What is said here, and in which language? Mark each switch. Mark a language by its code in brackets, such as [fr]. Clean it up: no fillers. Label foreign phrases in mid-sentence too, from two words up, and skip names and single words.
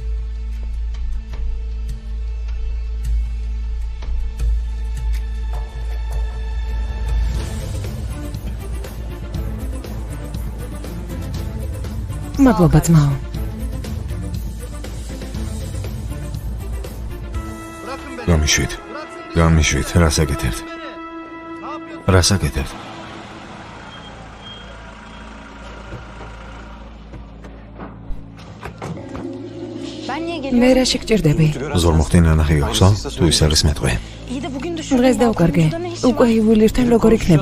[ka] მადლობა ძმაო. გამიშვით, რას აკეთებთ? რას აკეთებთ? [tr] Ben niye geliyorum? [ka] მე რა შეგჭირდები? ზორმუხტი ნანახი გაქვსო? თუ ის არის მეტყვი. [tr] İyi de bugün düşürdüm. [ka] დღეს დავკარგე. უკვე იუველირთან როგორ იქნება?